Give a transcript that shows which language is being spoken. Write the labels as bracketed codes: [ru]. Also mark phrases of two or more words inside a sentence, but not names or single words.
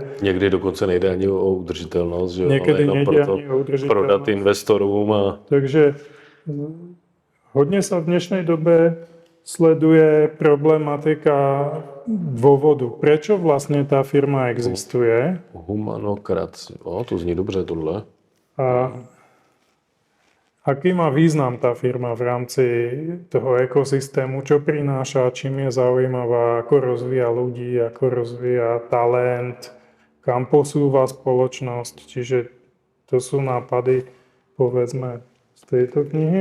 [cs] Někdy dokonce nejde ani o udržitelnost, že? [sk] Niekedy ale nejde ani o udržiteľnosť. [cs] Prodat investorům. [sk] Takže hodne sa v dnešnej dobe sleduje problematika dôvodu. Prečo vlastne tá firma existuje? [cs] Humanokracie. To zní dobře tohle. [sk] A aký má význam tá firma v rámci toho ekosystému, čo prináša, čím je zaujímavá, ako rozvíja ľudí, ako rozvíja talent, kam posúva spoločnosť. Čiže to sú nápady, povedzme, z tejto knihy.